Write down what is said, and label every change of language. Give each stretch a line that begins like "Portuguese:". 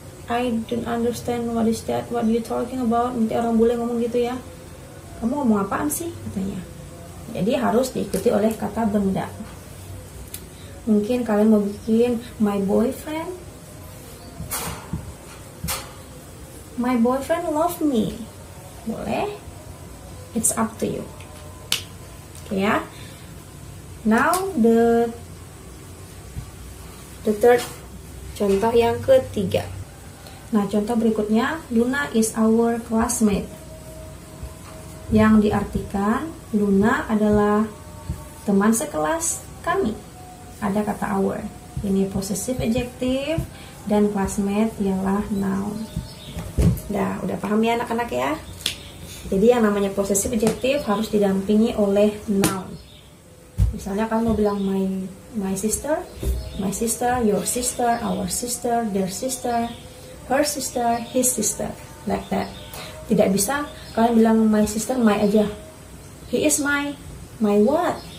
English: I don't understand what is that, what you talking about.
Indonesian: Nanti orang bule ngomong gitu ya, kamu ngomong apaan sih katanya. Jadi harus diikuti oleh kata benda. Mungkin kalian mau bikin
English: my boyfriend love me,
Indonesian: boleh,
English: it's up to you.
Indonesian: Oke ya.
English: Now the third,
Indonesian: contoh yang ketiga. Nah, contoh berikutnya,
English: Luna is our classmate.
Indonesian: Yang diartikan, Luna adalah teman sekelas kami. Ada kata our. Ini possessive adjective dan classmate ialah noun. Udah paham ya anak-anak ya? Jadi yang namanya possessive adjective harus didampingi oleh noun. Misalnya kamu mau bilang
English: my sister, your sister, our sister, their sister, her sister, his sister, like that.
Indonesian: Tidak bisa kalian bilang my sister, my aja.
English: He is my what?